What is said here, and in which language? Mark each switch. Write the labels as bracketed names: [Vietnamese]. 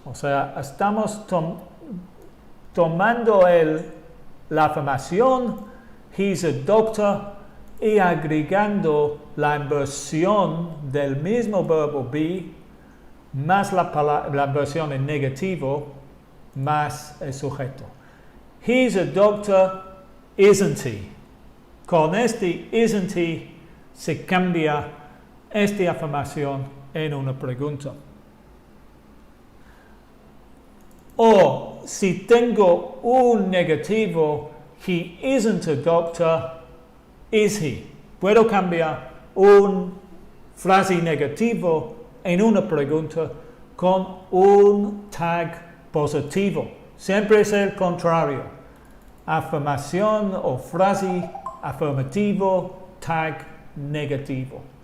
[Spanish] O sea, estamos tomando la afirmación, [English] he's a doctor, [Spanish] y agregando la inversión del mismo verbo be, más la inversión en negativo, más el sujeto. [English] He's a doctor, isn't he? [Spanish] Con isn't he se cambia esta afirmación en una pregunta. O si tengo un negativo, [English] he isn't a doctor, is he? [Spanish] Puedo cambiar una frase negativo en una pregunta con un tag positivo. Siempre es el contrario. Afirmación o frase afirmativo, tag negativo.